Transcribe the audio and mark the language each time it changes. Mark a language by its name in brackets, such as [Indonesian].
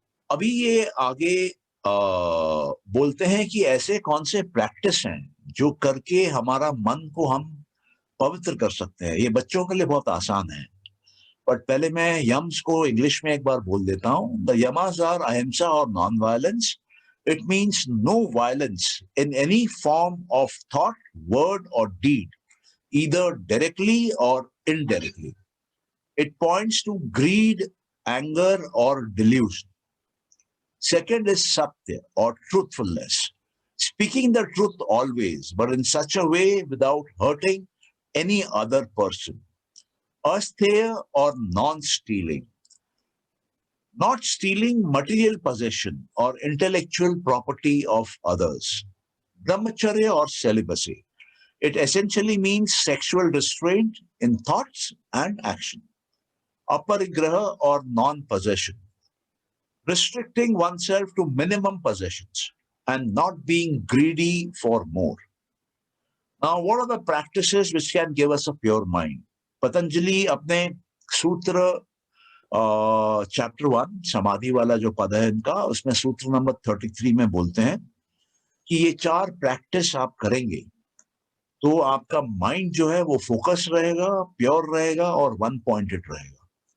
[Hindi] अभी ये आगे बोलते हैं कि ऐसे कौन से प्रैक्टिस हैं जो करके हमारा मन को हम पवित्र कर सकते हैं। ये बच्चों के लिए बहुत आसान है, बट पहले मैं यम्स को इंग्लिश में एक बार बोल देता हूँ। [English] The yamas are ahimsa और non violence. It means no violence in any form of thought, word और deed, either directly or indirectly. It points to greed, anger, or delusion. Second is satya or truthfulness, speaking the truth always, but in such a way without hurting any other person. Astheya or non-stealing, not stealing material possession or intellectual property of others. Brahmacharya or celibacy. It essentially means sexual restraint in thoughts and action. Aparigraha or non-possession, restricting oneself to minimum possessions and not being greedy for more. Now, what are the practices which can give us a pure mind? [Hindi] Patanjali अपने सूत्र chapter 1 समाधि वाला जो पद है इनका, उसमें सूत्र नंबर 33 में बोलते हैं कि ये 4 प्रैक्टिस आप करेंगे तो आपका माइंड जो है वो फोकस रहेगा, प्योर रहेगा और वन पॉइंटेड रहेगा।